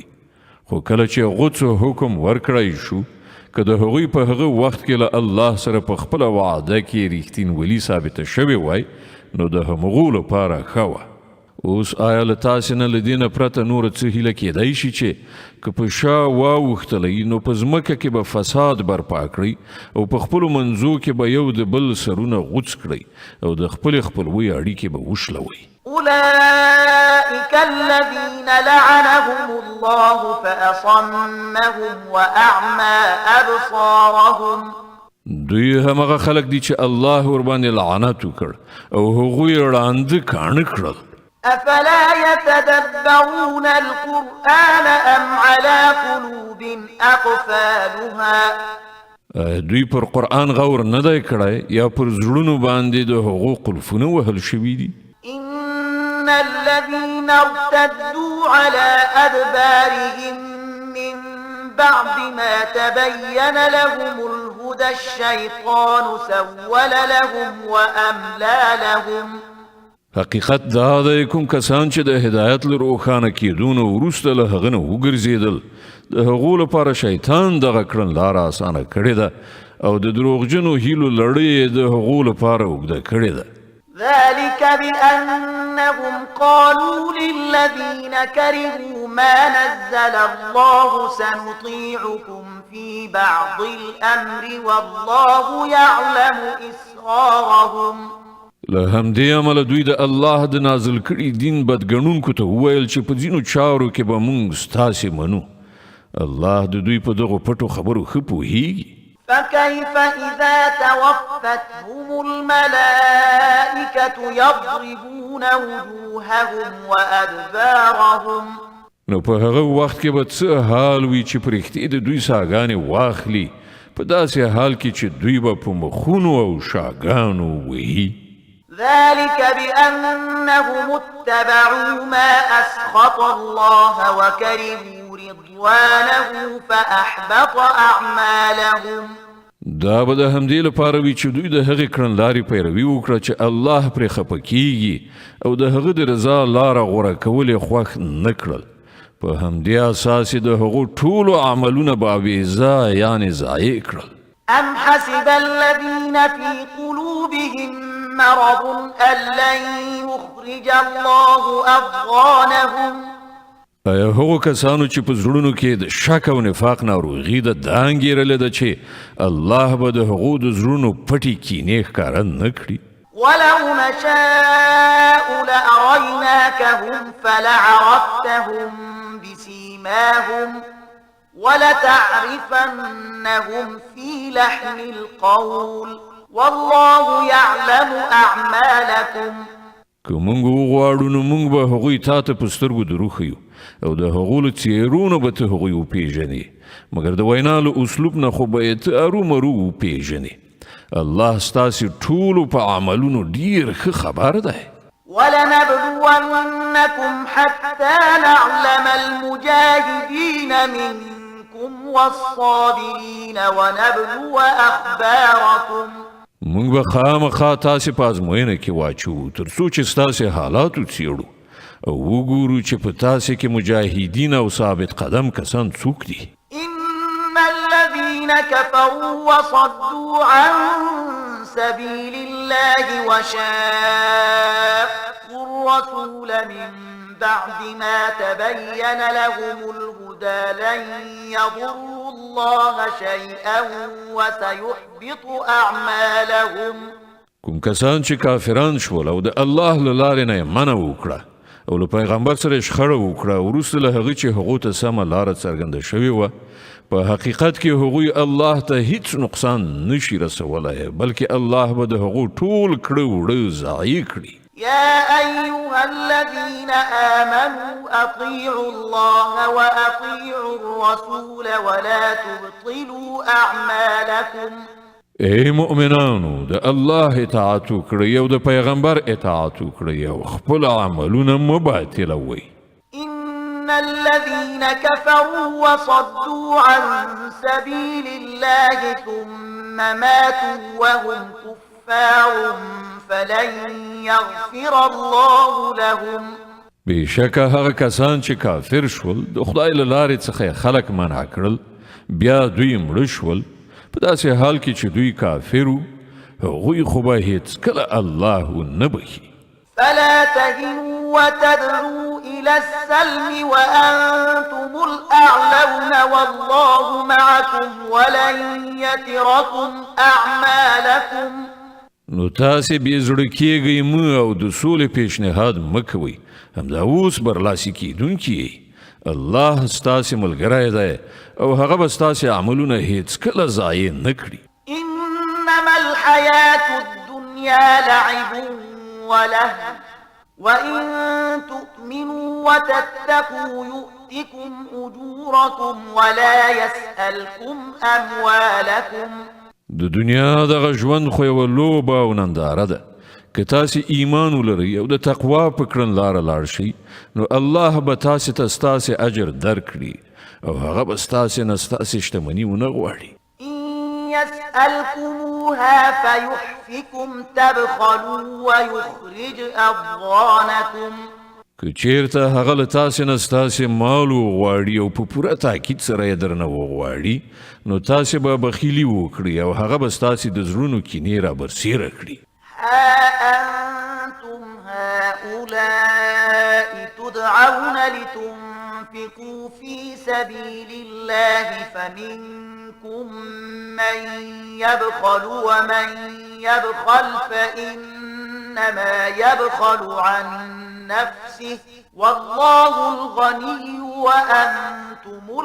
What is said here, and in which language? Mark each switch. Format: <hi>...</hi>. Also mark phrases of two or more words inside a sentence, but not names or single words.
<ps>خو کله چې غوڅو حکم ورکړی شو که د هغوی په هغه وخت کې له الله سره په خپله وعده کې ریښتینولي ثابته شوې وای نو د همغو لپاره ښه وه. اوس آیا له تاسې نه له دې نه پرته نوره څه هیله کیدی شي چې که په شا واوښتلی نو په ځمکه کې به فساد برپا کړئ او په خپلو منځو کې به یو د بل سرونه غوڅ کړئ او د خپلې خپلوۍ اړیکې به وشلوئ.</ps> <ar>أولئك الذين لعنهم الله فأصمهم وأعمى أبصارهم.</ar> <ps>دوی همغه خلق دي چې الله ورباندې لعنت وکړ او هغوی ړانده کاڼه کړل.</ps> <ar>أفلا يتدبرون القرآن أم على قلوب أقفالها.</ar> <ps>دوی پر قرآن غور نه دی کړی یا پر زړونو باندې د هغو قلفونه وهل شوي دي.</ps> <ar>إن الذين ارتدوا على أدبارهم من بعد ما تبين لهم الهدى الشيطان سول لهم وأملى لهم.</ar> <ps>حقیقت دا دی کوم کسان چې د هدایت له روښانه کېدو نه وروسته له هغه نه وګرځېدل د هغو لپاره شیطان دغه کړنلاره اسانه کړې ده او د دروغجنو هیلو لړۍ د هغو لپاره اوږده کړې ده.</ps> <ar>ذلك بأنهم قالوا للذين كرهوا ما نزل الله سنطيعكم في بعض الأمر والله يعلم إسرارهم.</ar> <ps>له همدې امله دوی د الله د نازل کړي دین بدګڼونکو ته وویل چې په ځینو چارو کې به موږ ستاسې منو. الله د دوی په دغو پټو خبرو ښه پوهیږي.</ps> <ar>فكيف إذا توفتهم الملائكة يضربون وجوههم وأدبارهم.</ar> <ps>نو په هغه وخت کې به څه حال وي چې په رښتیا د دوی ساګانې واخلي په داسې حال کې چې دوی به په مخونو او شاګانو وهي</ps> <ar>ذلك بأنهم اتبعوا ما أسخط الله وكرهوا رضوانه فأحبط أعمالهم</ar> <ps>دا به د همدې لپاره وي چې دوی د هغې کړنلارې پیروي وکړه چې الله پرې خفه کیږي او د هغه د رضا لاره غوره کول یې خوښ نه کړل په همدې اساس یې د هغو ټولو عملونه بابیزه یعنې ضایع کړل</ps> <ar>أم حسب الذين في قلوبهم مرض أن لن يخرج الله أضغانهم</ar> <ps>ایا هغو کسانو چې په زړونو کې د شک او نفاق ناروغي ده دا انګېرلې ده چې الله به د هغو د زړونو پټې کینې ښکاره نه کړي</ps> <ar>ولو نشاء لأريناكهم فلعرفتهم بسيماهم ولتعرفنهم في لحن القول والله يعلم أعمالكم</ar> <ps>که موږ وغواړو نو موږ به هغوی تا ته په سترګو دروښیو او د هغو له څېرونو به ته هغوی وپېژنې مګر د وینا له اسلوب نه خو به یې ته ارومرو وپېژنې الله ستاسې ټولو په عملونو ډېر ښه خبر دی</ps> <ar>ولنبلونكم حتى نعلم المجاهدين منكم والصابرين ونبلو أخباركم</ar> <ps>موږ به خامخا تاسې په ازموینه کې واچو تر څو چې ستاسې حالات وڅېړو او وګورو چې په تاسې کې مجاهدین او ثابت قدم کسان څوک دي</ps> <ar>إن الذين كفروا وصدوا عن سبيل الله وشاقوا الرسول من بعد ما تبين لهم الهدى لن يضروا الله شيئا وسيحبط أعمالهم</ar> <ps>کوم کسان چې کافران شول او د الله له لارې نه یې منع وکړه او له پیغمبر سره یې شخړه وکړه وروسته له هغه چې هغو ته سمه لاره څرګنده شوې وه په حقیقت کې هغوی الله ته هیڅ نقصان نشي رسولی بلکې الله به د هغو ټول کړه وړه ضایع کړي</ps> <ar>يا أيها الذين آمنوا أطيعوا الله وأطيعوا الرسول ولا تبطلوا أعمالكم</ar> <ps>ای مؤمنانو د الله اطاعت وکړئ او د پیغمبر اطاعت وکړئ او خپل عملونه مه باطلوئ</ps> <ar>إن الذين كفروا وصدوا عن سبيل الله ثم ماتوا وهم كفار فلن يغفر الله لهم</ar> <ps>بېشکه هغه کسان چې کافر شول د خدای له لارې څخه خلک منع کړل بیا دوی مړه شول په داسې حال کې چې دوی کافر وو هغوی خو به هېڅکله الله نه بخي</ps> <ar>فلا تهنوا وتدعوا إلى السلم وأنتم الأعلون والله معكم ولن يتركم أعمالكم</ar> <ps>نو تاسې بې زړه کېږئ مه او د سولې پیشنهاد مه کوئ همدا اوس برلاسي کېدونکي یئ الله ستاسې ملګری دی او هغه به ستاسې عملونه هېڅکله ضایع نه کړي</ps> <ar>إنما الحياة الدنيا لعب ولهو وإن تؤمنوا وتتقوا يؤتكم أجوركم ولا يسألكم أموالكم</ar> <ps>د دنیا دغه ژوند خو یوه لوبه او ننداره ده که تاسې ایمان ولرئ او د تقوا په کړنلاره لاړ شئ نو الله به تاسې ته ستاسې اجر درکړي او هغه به ستاسې نه ستاسې شتمني ونه غواړي</ps> <ar>إن يسألكموها فيحفكم تبخلوا ويخرج أضغانكم</ar> <ps>که چیرته هغه له تاسې نه ستاسې مال وغواړي او په پوره تاکید سره یې درنه وغواړي نو تاسې به بخیلي وکړي او هغه به ستاسې د زړونو کینې رابرسېره کړي</ps> <ar>ها أنتم هؤلاء تدعون لتنفقوا في سبيل الله فمنكم من يبخل ومن يبخل فإنما يبخل عن نفسه والله الغني وأنتم</ar>